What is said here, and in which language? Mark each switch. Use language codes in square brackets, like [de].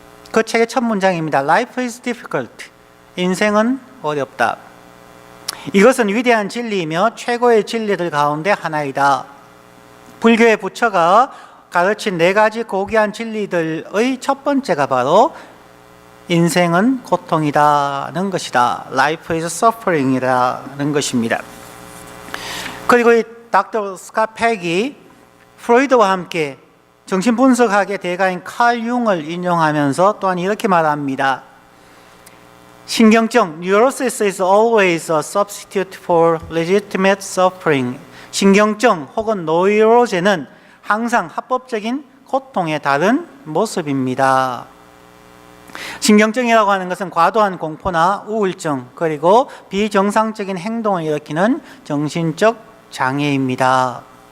[ko] 그 책의 첫 문장입니다. [en] Life is difficult. [ko] 인생은 어렵다. 이것은 위대한 진리이며 최고의 진리들 가운데 하나이다. 불교의 부처가 가르친 4가지 고귀한 진리들의 첫 번째가 바로 인생은 고통이라는 것이다. [en] Life is suffering [ko] 이라는 것입니다. 그리고 이 닥터 스캇 팩이 프로이드와 함께 정신분석학의 대가인 칼 융을 인용하면서 또한 이렇게 말합니다. [en] 신경증, neurosis is always a substitute for legitimate suffering. [ko] 신경증 혹은 노이로제는 항상 합법적인 고통의 다른 모습입니다. 신경증이라고 하는 것은 과도한 공포나 우울증 그리고 비정상적인 행동을 일으키는 정신적 장애입니다.